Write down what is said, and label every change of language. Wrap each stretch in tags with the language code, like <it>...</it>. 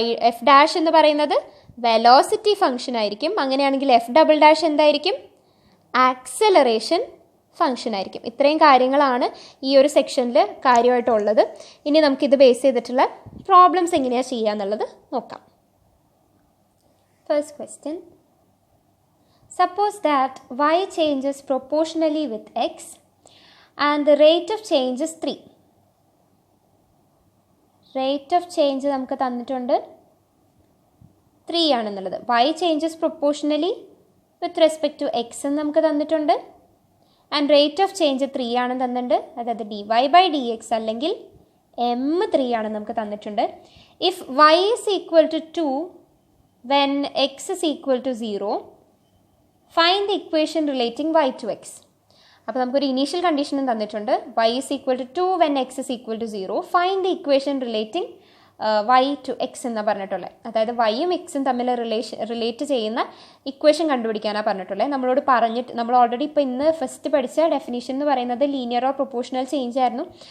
<ml>F dash എന്ന് പറയുന്നത് velocity function ആയിരിക്കും. അങ്ങനെയാണെങ്കിൽ എഫ് ഡബിൾ ഡാഷ് എന്തായിരിക്കും? ആക്സലറേഷൻ ഫംഗ്ഷൻ ആയിരിക്കും. ഇത്രയും കാര്യങ്ങളാണ് ഈ ഒരു സെക്ഷനിൽ കാര്യമായിട്ടുള്ളത്. ഇനി നമുക്കിത് ബേസ് ചെയ്തിട്ടുള്ള പ്രോബ്ലംസ് എങ്ങനെയാണ് ചെയ്യുക എന്നുള്ളത് നോക്കാം.</ml> <en>First question, suppose that y changes proportionally with x and the rate of change is 3. Rate of change</en> <ml>നമുക്ക് തന്നിട്ടുണ്ട് 3 ആണെന്നുള്ളത്.</ml> <en>y changes proportionally with respect to x</en> <ml>എന്ന് നമുക്ക് തന്നിട്ടുണ്ട്,</ml> <en>and rate of change</en> <ml>3 ആണെന്ന് തന്നിട്ടുണ്ട്. അതായത് dy/dx അല്ലെങ്കിൽ m3 ആണെന്ന് നമുക്ക് തന്നിട്ടുണ്ട്.</ml> <en>If y is equal to 2 when x is equal to 0, find the equation relating y to x.</en> <ml>അപ്പോൾ നമുക്കൊരു ഇനീഷ്യൽ കണ്ടീഷനും തന്നിട്ടുണ്ട്.</ml> <en>y is equal to 2 when x is equal to 0. find the equation relating y to x</en> <ml>എന്ന് പറഞ്ഞിട്ടുള്ളത്. അതായത് വൈയും എക്സും തമ്മിൽ relate ചെയ്യുന്ന equation കണ്ടുപിടിക്കാനാണ് പറഞ്ഞിട്ടുള്ളത്. നമ്മൾ ഓൾറെഡി ഇപ്പോൾ ഇന്ന് ഫസ്റ്റ് പഠിച്ച ഡെഫിനിഷൻ എന്ന് പറയുന്നത് ലീനിയർ ഓർ പ്രൊപ്പോർഷണൽ ചേഞ്ച് ആയിരുന്നു.</ml>